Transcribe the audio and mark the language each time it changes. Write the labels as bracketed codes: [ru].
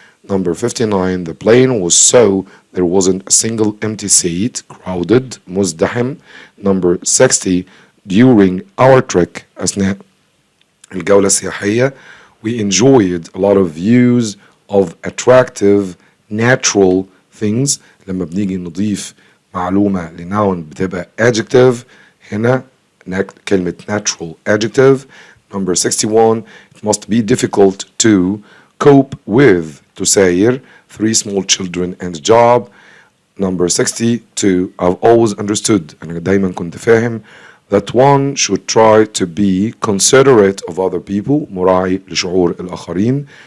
[en] Number 59, the plane was so there wasn't a single empty seat, crowded, [ar] مزدحم. [en] Number 60, during our trek [ar] أثناء الجولة السياحية [en] we enjoyed a lot of views of attractive natural things. [ar] لما بنيجي نضيف معلومة لناون بتبقى adjective هنا كلمة natural adjective. [en] Number 61, it must be difficult to cope with تساير 3 small children and a job. Number 62, I've always understood [ar] أنا دايما كنت فاهم [en] that one should try to be considerate of other people [ar] مراعي لشعور الآخرين.